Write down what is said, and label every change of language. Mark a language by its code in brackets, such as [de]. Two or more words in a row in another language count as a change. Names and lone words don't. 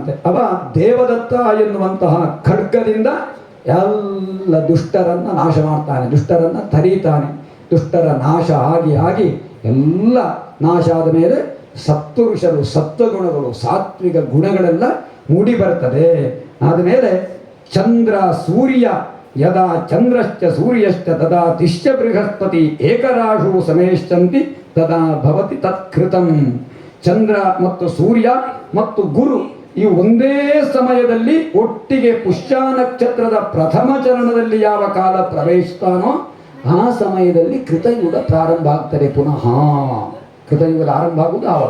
[kn] ಅವ ದೇವದತ್ತ ಎನ್ನುವಂತಹ ಖಡ್ಗದಿಂದ ಎಲ್ಲ ದುಷ್ಟರನ್ನು ನಾಶ ಮಾಡ್ತಾನೆ, ದುಷ್ಟರನ್ನು ತರೀತಾನೆ. ದುಷ್ಟರ ನಾಶ ಆಗಿ ಆಗಿ ಎಲ್ಲ ನಾಶ ಆದ ಮೇಲೆ ಸತ್ಪುರುಷರು, ಸತ್ವಗುಣಗಳು, ಸಾತ್ವಿಕ ಗುಣಗಳೆಲ್ಲ ಮೂಡಿ ಬರ್ತದೆ. ಆದಮೇಲೆ ಚಂದ್ರ ಸೂರ್ಯ [sa] ಯದಾ ಚಂದ್ರಶ್ಚ ಸೂರ್ಯಶ್ಚ ತದಾ ತಿಶ್ಚ ಬೃಹಸ್ಪತಿ ಏಕರಾಶು ಸಮೇಶ್ಚಂತಿ ತದಾ ಭವತಿ ತತ್ಕೃತಂ. [kn] ಚಂದ್ರ ಮತ್ತು ಸೂರ್ಯ ಮತ್ತು ಗುರು ಈ ಒಂದೇ ಸಮಯದಲ್ಲಿ ಒಟ್ಟಿಗೆ ಪುಷ್ಯ ನಕ್ಷತ್ರದ ಪ್ರಥಮ ಚರಣದಲ್ಲಿ ಯಾವ ಕಾಲ ಪ್ರವೇಶಿಸ್ತಾನೋ ಆ ಸಮಯದಲ್ಲಿ ಕೃತಯುಗ ಪ್ರಾರಂಭ ಆಗ್ತದೆ. ಪುನಃ ಕೃತಯುಗದ ಆರಂಭ ಆಗುವುದು ಆವಾಗ.